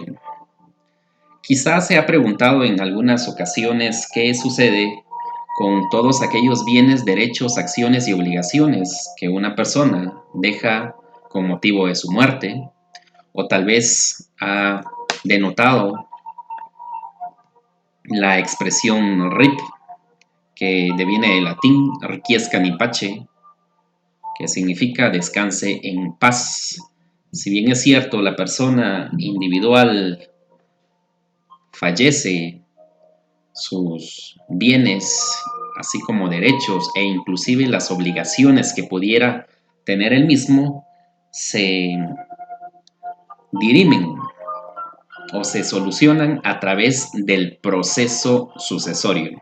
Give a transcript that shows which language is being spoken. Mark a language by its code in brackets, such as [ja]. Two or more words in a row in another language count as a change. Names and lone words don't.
[es] Quizás se ha preguntado en algunas ocasiones qué sucede con todos aquellos bienes, derechos, acciones y obligaciones que una persona deja con motivo de su muerte, o tal vez ha denotado la expresión RIP, que deviene del latín [la] requiescat in pace, [es] que significa descanse en paz. Si bien es cierto, la persona individual fallece, sus bienes, así como derechos e inclusive las obligaciones que pudiera tener él mismo, se dirimen o se solucionan a través del proceso sucesorio.